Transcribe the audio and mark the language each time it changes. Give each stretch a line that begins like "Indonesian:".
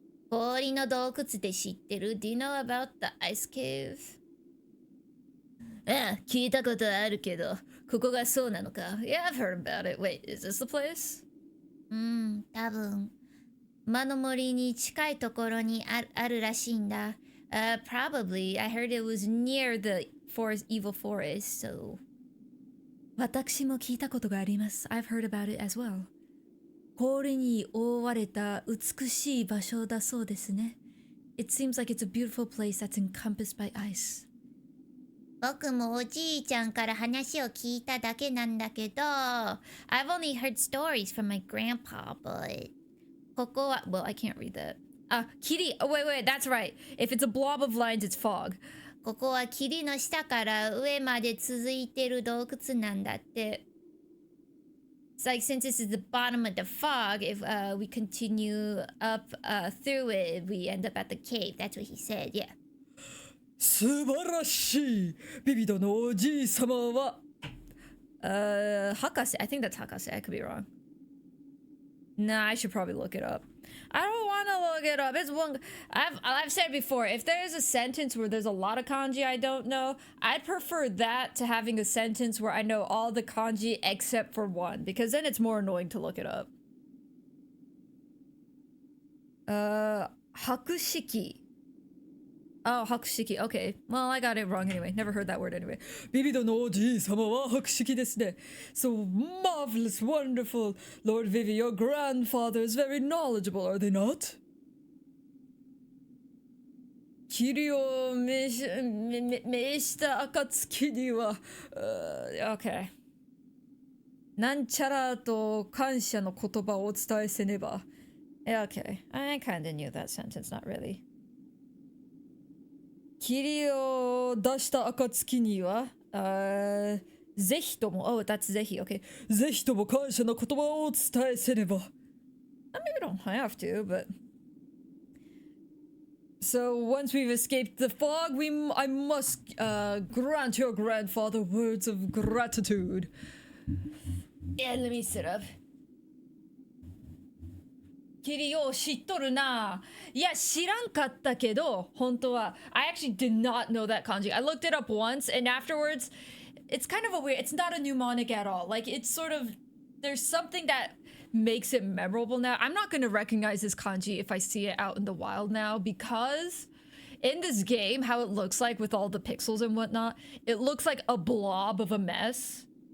Japanese: 氷の洞窟って知ってる?
English: Do you know about the ice cave?
Japanese: 聞いたことあるけど、ここがそうなのか?
English: Yeah, I've heard about it. Wait, is this the place?
Japanese: 多分。魔の森に近いところにあるらしいんだ。
English: Probably. I heard it was near the forest, evil forest, so.
Japanese: 私も聞いたことがあります。
English: I've heard about it as well.
Japanese: 氷に覆われた美しい場所だそうですね。
English: It seems like it's a beautiful place that's encompassed by ice.
Japanese: 僕もおじいちゃんから話を聞いただけなんだけど、
English: I've only heard stories from my grandpa, but
Japanese: ここは、
English: well, I can't read that. Kitty, oh wait, that's right. If it's a blob of lines, it's fog.
Japanese: ここは霧の下から上まで続いてる洞窟なんだって。
English: It's like since this is the bottom of the fog, if we continue up through it, we end up at the cave. That's what he said, yeah.
Japanese: 素晴らしい。ビビドのおじい様は、Hakase.
English: I think that's Hakase. I could be wrong. Nah, I should probably look it up. I don't want to look it up. It's one. I've said before, if there's a sentence where there's a lot of kanji I don't know, I'd prefer that to having a sentence where I know all the kanji except for one, because then it's more annoying to look it up. Hakushiki. Oh, hakushiki. Okay. Well, I got it wrong anyway. Never heard that word anyway.
Japanese: Bibido no oji-sama wa hakushiki desu ne.
English: So marvelous, wonderful. Lord Vivi, your grandfather is very knowledgeable, are they not?
Japanese: Kiri o meishita akatsuki ni wa... okay. なんちゃらと感謝の言葉をお伝えせねば.
English: Okay. I kinda knew that sentence, not really.
Japanese: 霧を出した暁には、ぜひとも、
English: oh, that's
Japanese: ぜひ, okay. ぜひとも感謝の言葉をお伝えせねば.
English: Maybe we don't have to, but... So once we've escaped the fog, I must grant your grandfather words of gratitude. Yeah, let me sit up.
Japanese: 霧を知っとるな。いや、知らんかったけど、本当は。
English: I actually did not know that kanji. I looked it up once, and afterwards, it's kind of a weird... It's not a mnemonic at all. Like, it's sort of... There's something that makes it memorable now. I'm not going to recognize this kanji if I see it out in the wild now, because in this game, how it looks like with all the pixels and whatnot, it looks like a blob of a mess.